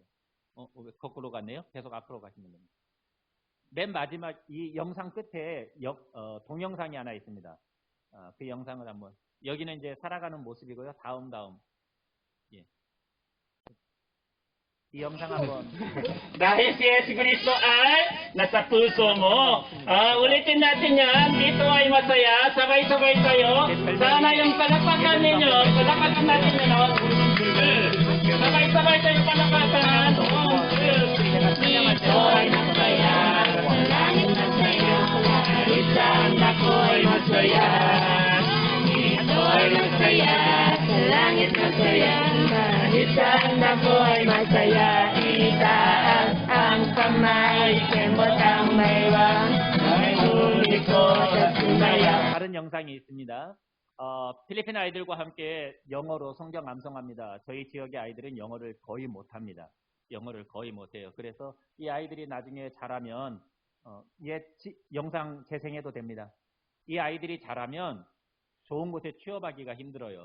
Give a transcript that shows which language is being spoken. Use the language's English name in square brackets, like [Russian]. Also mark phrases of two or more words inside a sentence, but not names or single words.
[Korean] 거꾸로 갔네요. 계속 앞으로 가시면 됩니다. 맨 마지막 이 영상 끝에 동영상이 하나 있습니다. 그 영상을 한번 여기는 이제 살아가는 모습이고요. 다음 예. 이 영상 한번 [Filipino] Dahil si Yesu Cristo ay nasa puso mo. Ulitin natin yan. Dito ay masaya. Sabay-sabay tayo. Sana yung palakpakan ninyo. Palakpakan natin yun. Sabay-sabay tayo palakpakan. Dito ay masaya. Langit masaya. Isang ako'y masaya. Dito ay masaya. Langit masaya. Isang ako'y masaya. Itaas ang kamay. Kembot ang maywang. Ay huli ko sa sumaya. [Korean] 다른 영상이 있습니다. 필리핀 아이들과 함께 영어로 성경 암송합니다. 저희 지역의 아이들은 영어를 거의 못합니다. 영어를 거의 못해요. 그래서 이 아이들이 나중에 자라면 영상 재생해도 됩니다. 이 아이들이 자라면 좋은 곳에 취업하기가 힘들어요.